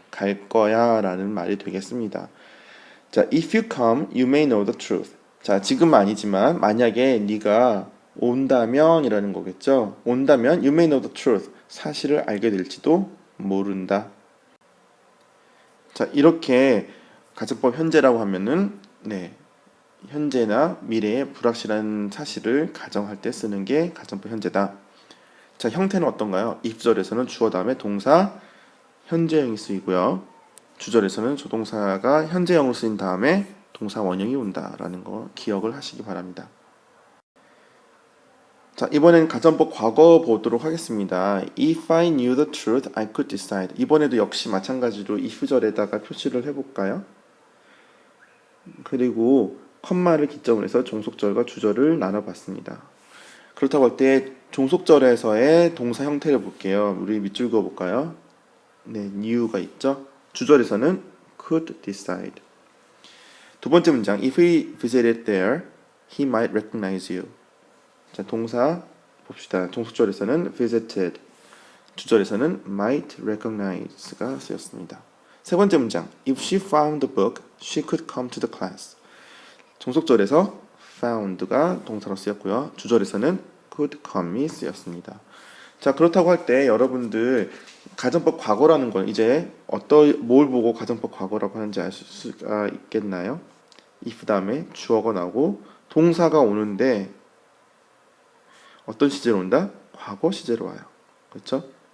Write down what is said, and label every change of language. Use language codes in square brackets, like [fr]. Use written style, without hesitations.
[ko] 갈 거야 라는 말이 되겠습니다. [en] 자, if you come, you may know the truth. [ko] 자, 지금은 아니지만 만약에 네가 온다면 이라는 거겠죠. 온다면 [en] you may know the truth. [ko] 사실을 알게 될지도 모른다. 자, 이렇게 가정법 현재라고 하면은, 네, 현재나 미래의 불확실한 사실을 가정할 때 쓰는 게 가정법 현재다. 자, 형태는 어떤가요? if절에서는 주어 다음에 동사 현재형이 쓰이고요. 주절에서는 조동사가 현재형으로 쓰인 다음에 동사 원형이 온다라는 거 기억을 하시기 바랍니다. 자, 이번엔 가정법 과거 보도록 하겠습니다. [en] If I knew the truth, I could decide. [ko] 이번에도 역시 마찬가지로 if절에다가 표시를 해볼까요? 그리고 컴마를 기점으로 해서 종속절과 주절을 나눠봤습니다. 그렇다고 할 때 종속절에서의 동사 형태를 볼게요. 우리 밑줄 그어볼까요? 네, knew가 있죠. 주절에서는 [en] could decide. [ko] 두 번째 문장, [en] if he visited there, he might recognize you. [ko] 자, 동사 봅시다. 종속절에서는 visited, 주절에서는 might recognize가 쓰였습니다. 세 번째 문장, [en] if she found the book, she could come to the class. [ko] 종속절에서 found가 동사로 쓰였고요. 주절에서는 could come이 쓰였습니다. 자, 그렇다고 할 때 여러분들 가정법 과거라는 건 이제 뭘 보고 가정법 과거라고 하는지 알 수가 있겠나요? if 다음에 주어가 나오고 동사가 오는데 어떤 시제로 온다? 과거 시제로 와요. 그렇죠?